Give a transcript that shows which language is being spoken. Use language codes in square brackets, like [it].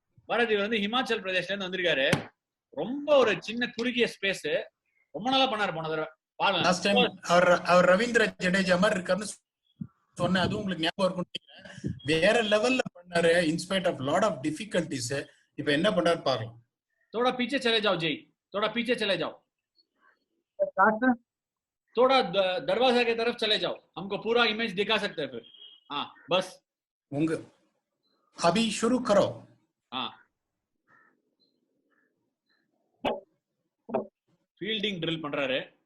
[ta] பரத் இவர் வந்து ஹிமாச்சல் பிரதேஷ்ல இருந்து வந்திருக்காரு. ரொம்ப ஒரு சின்ன குறுகிய ஸ்பேஸ், ரொம்ப நல்லா பண்ணாரு போன தடவை. பாருங்க லாஸ்ட் டைம் அவர் ரவீந்திர ஜடேஜா மாதிரி இருக்காருன்னு சொன்னேன், அதுவும் உங்களுக்கு ஞாபகம் இருக்கும். வேற லெவல்ல பண்ணாரு [en] In spite of lot of difficulties. [ta] இப்போ என்ன பண்றாரு பாருங்க. [hi] थोड़ा पीछे चले जाओ जय, थोड़ा पीछे चले जाओ, थोड़ा दरवाजा के तरफ चले जाओ, हमको पूरा इमेज दिखा सकते हैं फिर. हाँ बस उंग अभी शुरू करो. [ta] हाँ ஃபீல்டிங் ட்ரில் பண்றாரு.